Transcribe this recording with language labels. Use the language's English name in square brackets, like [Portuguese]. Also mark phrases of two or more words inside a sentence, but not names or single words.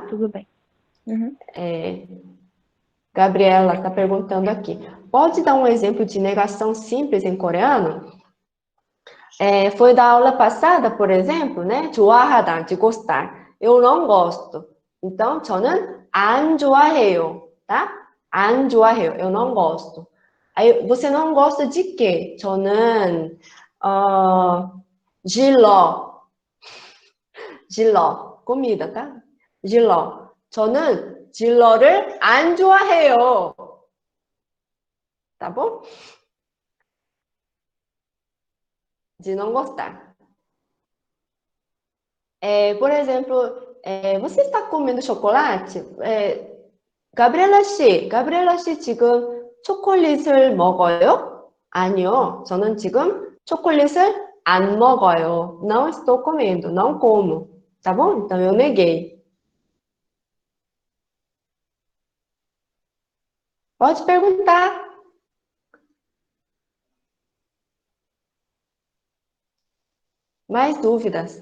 [Portuguese] Tudo bem. Uhum. Gabriela está perguntando aqui. Pode dar um exemplo de negação simples em coreano? Foi da aula passada, por exemplo, né? 좋아하다, de gostar. Eu não gosto. Então, [Korean] 저는 안 좋아해요, tá? 안 좋아해요, [Portuguese] eu não gosto. Aí, você não gosta de quê? [Korean] 저는 질러. 질러, [Portuguese] comida, tá? [Korean] 질러. 저는 질러를 안 좋아해요. [Portuguese] Tá bom? De não gostar. Por exemplo, você está comendo chocolate? [Korean] Gabriela 씨 지금 초콜릿을 먹어요? 아니요. 저는 지금 chocolate 안 먹어요. [Portuguese] Não estou comendo. Não como. Tá bom? Então, eu neguei. Pode perguntar. Mais dúvidas?